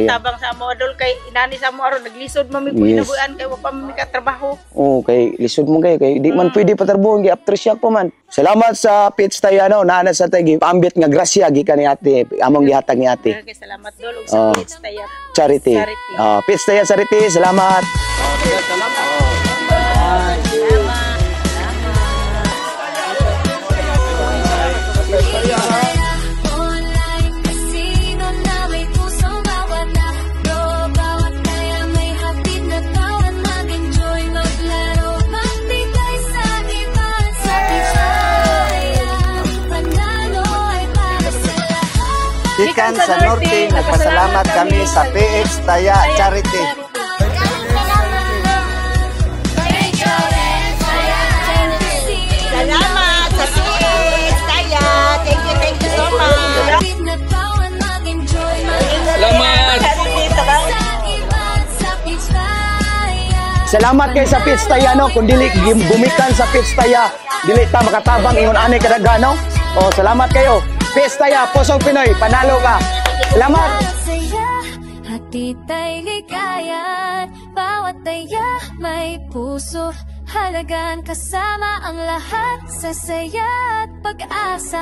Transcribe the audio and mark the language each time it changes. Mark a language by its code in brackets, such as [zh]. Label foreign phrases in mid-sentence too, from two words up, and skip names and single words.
[ceb] nagkatabang sa amo idol kay inani sa amo aron naglisod mami ko [en] Yes. [ceb] inabuan kay wa pa mami ka trabaho. Oh, kay lisod mo kay di man pwede patarbuhon gi after shock pa man. Salamat sa PH Taya no, naana sa tay paambit nga grasya gikan ni ate, among gihatag ni ate. Kay salamat dol ug sa PH Taya. [en] Charity. Charity. PH Taya Charity, salamat. Online casino [tl] na may puso bawat laro. Bawat taya may hatid na kawan. Mag-enjoy, maglaro, magbigay sa iba. Sa Bisaya, panalo ay para sa lahat. Ikan sa Norte, nagpasalamat kami sa PH Taya Charity. Salamat sa PH Taya. [en] Thank you so much. [tl] Salamat. [ceb] Salamat kay sa PH Taya no, kung dili gumikan sa PH Taya, dili ta makatabang ingon ani kadagano. Oh, [tl] salamat kayo. PH Taya, Pusong Pinoy, panalo ka. Salamat. Hatid ay ligayan, bawat taya may puso. Halagan kasama ang lahat sa saya at pag-asa.